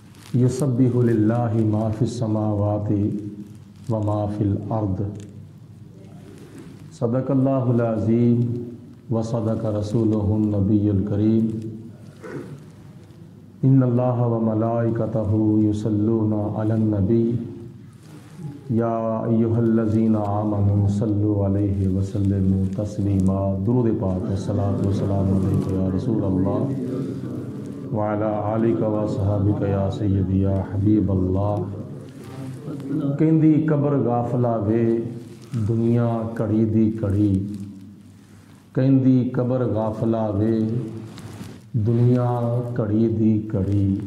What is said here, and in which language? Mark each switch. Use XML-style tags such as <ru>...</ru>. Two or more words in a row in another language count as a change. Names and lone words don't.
<ar>يسبح لله ما في السماوات وما في الأرض. صدق الله العظيم وصدق رسوله النبي الكريم. إن الله وملائكته يصلون على النبي يا أيها الذين آمنوا صلوا عليه وسلموا تسليما.</ar> <ur>درود پاک</ur> <ar>وصلاة وسلام عليك يا رسول الله وعلى آلك وصحابك يا سيدي يا حبيب الله.</ar> <pa>کہندی قبر غافلا وے دنیا گھڑی دی گھڑی، کہندی قبر غافلا وے دنیا گھڑی دی گھڑی.</pa>